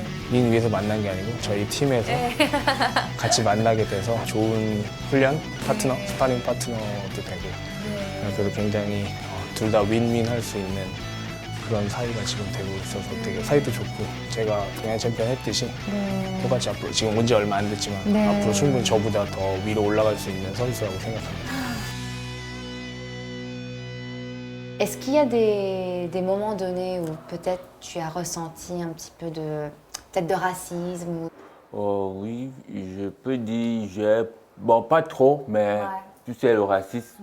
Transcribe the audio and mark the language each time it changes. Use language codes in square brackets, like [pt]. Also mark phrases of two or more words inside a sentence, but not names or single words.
[ko] 링 위에서 만난 게 아니고 저희 팀에서 같이 만나게 돼서 좋은 훈련 파트너, 스파링 파트너도 되고 그래서 굉장히 둘 다 윈윈 할 수 있는 그런 사이가 지금 되고 있어서 되게 사이도 좋고 제가 동양 챔피언 했듯이 똑같이 앞으로 지금 온 지 얼마 안 됐지만 앞으로 충분히 저보다 더 위로 올라갈 수 있는 선수라고 생각합니다. [fr] Est-ce qu'il y a des moments donnés où peut-être tu as ressenti un petit peu peut-être de racisme ou... Oh oui, je peux dire, bon, pas trop, mais tu sais, le racisme,